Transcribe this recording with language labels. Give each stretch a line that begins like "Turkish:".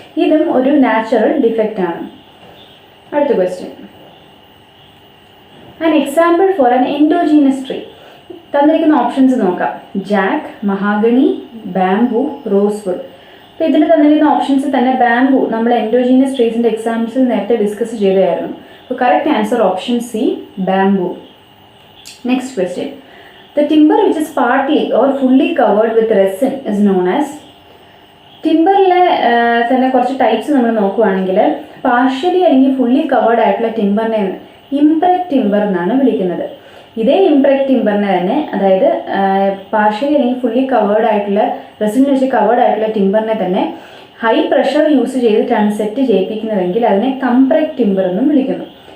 Malayalam: ഇതും ഒരു natural defect ആണ്. അടുത്ത
English: Question, an example for an endogenous tree.
Malayalam: തന്നിരിക്കുന്ന ഓപ്ഷൻസ് നോക്കാം. Jack, mahogany, bamboo, rosewood. അപ്പോൾ ഇതിൽ തന്നിരിക്കുന്ന ഓപ്ഷൻസ് തന്നെ ബാംബു നമ്മൾ എൻഡോജീനസ് ട്രീസിൻ്റെ എക്സാമ്പിൾസിൽ നേരത്തെ ഡിസ്കസ് ചെയ്തതായിരുന്നു.
English: അപ്പോൾ correct answer option C, bamboo.
Malayalam: Next question,
English: the timber which is partly or fully covered with resin is known as.
Malayalam: ടിമ്പറിലെ തന്നെ കുറച്ച് ടൈപ്സ് നമ്മൾ നോക്കുകയാണെങ്കിൽ പാർഷ്യലി അല്ലെങ്കിൽ ഫുള്ളി കവേർഡ് ആയിട്ടുള്ള ടിമ്പറിനെ ഇംപ്രക്ട് ടിമ്പർ എന്നാണ് വിളിക്കുന്നത്. ഇതേ ഇംപ്രക്ട് ടിമ്പറിനെ തന്നെ, അതായത് പാർഷ്യലി അല്ലെങ്കിൽ ഫുള്ളി കവേർഡ് ആയിട്ടുള്ള റെസിൻ വെച്ച് കവേർഡ് ആയിട്ടുള്ള ടിമ്പറിനെ തന്നെ ഹൈ പ്രഷർ യൂസ് ചെയ്തിട്ടാണ് സെറ്റ് ചെയ്യിപ്പിക്കുന്നതെങ്കിൽ അതിനെ കംപ്രക്ട് ടിമ്പർ എന്നും വിളിക്കുന്നു.